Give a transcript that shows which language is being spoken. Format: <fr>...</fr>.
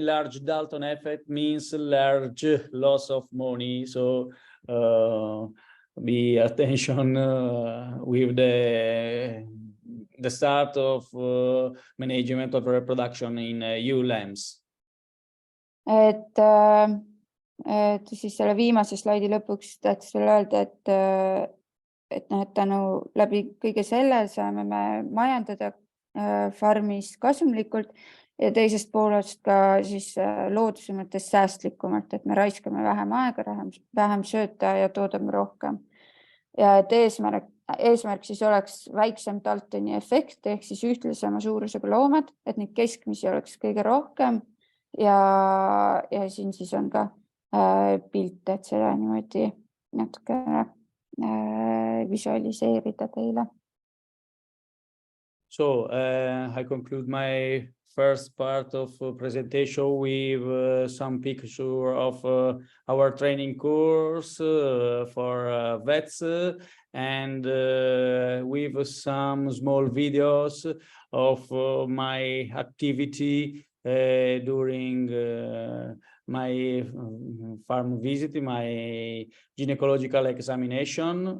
<en>Large Dalton effect means large loss of money. So be attention with the start of management of reproduction in ewe lambs.</en> <et>Et siis selle viimase slaidi lõpuks tahtis veel öelda, et tänu läbi kõige selle saame me majandada farmis kasumlikult ja teisest poolest ka siis looduse mõttes säästlikumalt, et me raiskame vähem aega, vähem sööta ja toodame rohkem. Ja et eesmärk siis oleks väiksem Daltoni efekt ehk siis ühtlasema suurusega loomad, et neid keskmisi oleks kõige rohkem ja siin siis on ka pilt, et seda niimoodi natukene visualiseerida teile.</et> <en>So I conclude my first part of presentation with some picture of our training course for vets and with some small videos of my activity during my farm visit, my gynecological examination.</en>